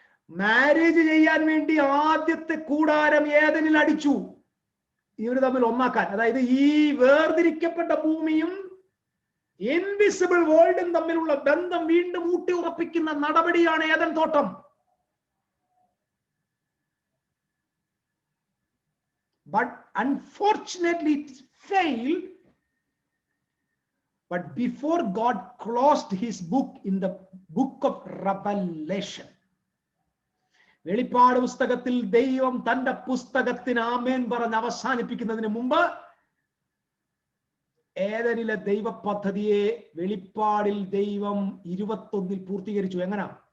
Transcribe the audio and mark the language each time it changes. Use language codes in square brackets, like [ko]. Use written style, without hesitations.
[ml] Marriage ചെയ്യാൻ വേണ്ടി ആദ്യത്തെ കൂടാരം ഏദനിൽ അടിച്ചു, ഇവർ തമ്മിൽ ഒന്നാക്കാൻ. അതായത് ഈ വേർതിരിക്കപ്പെട്ട ഭൂമിയും ഇൻവിസിബിൾ വേൾഡും തമ്മിലുള്ള ബന്ധം വീണ്ടും ഊട്ടി ഉറപ്പിക്കുന്ന നടപടിയാണ് ഏദൻ തോട്ടം. [en] But unfortunately it failed. But before God closed his book in the book of Revelation, [ml] വെളിപ്പാട് പുസ്തകത്തിൽ ദൈവം തന്റെ പുസ്തകത്തിന് ആമേൻ പറഞ്ഞ് അവസാനിപ്പിക്കുന്നതിന് മുമ്പ് ഏദനിലെ ദൈവ പദ്ധതിയെ വെളിപ്പാടിൽ ദൈവം 21 പൂർത്തീകരിച്ചു. എങ്ങനെ?